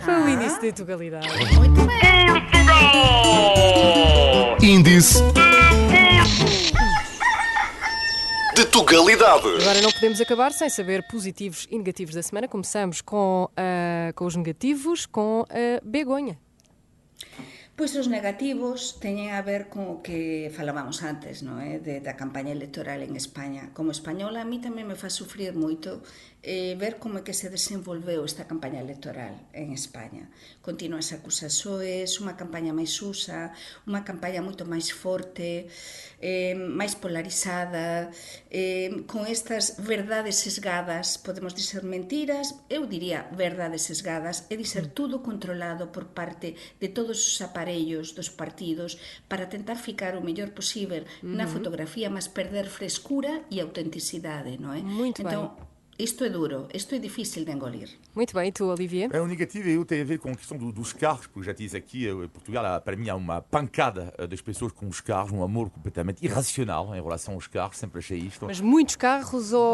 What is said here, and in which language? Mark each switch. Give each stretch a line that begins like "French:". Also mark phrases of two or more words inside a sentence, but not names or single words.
Portuguese: Foi o início da Tugalidade. Muito bem. Índice de Tugalidade. Agora não podemos acabar sem saber positivos e negativos da semana. Começamos com os negativos, com a Begonha.
Galician: Pois os negativos teñen a ver con o que falábamos antes, non é? Da campaña electoral en España. Como española, a mí tamén me faz sufrir moito ver como é que se desenvolveu esta campaña electoral en España. Continuas acusações, unha campaña máis usa, unha campaña moito máis forte, máis polarizada, con estas verdades sesgadas, podemos dizer mentiras, eu diría verdades sesgadas, é dizer tudo controlado por parte de todos os aparellos dos partidos para tentar ficar o mellor posible na fotografía, mas perder frescura e autenticidade, non é?
Portuguese: Muito então, bem. Isto é duro, isto é difícil de engolir. Muito bem, e tu, Olivier? O negativo tem a ver com a questão dos carros, porque já disse aqui, em Portugal, para mim, há uma pancada das pessoas com os carros, um amor completamente irracional em relação aos carros, sempre achei isto. Mas muitos carros ou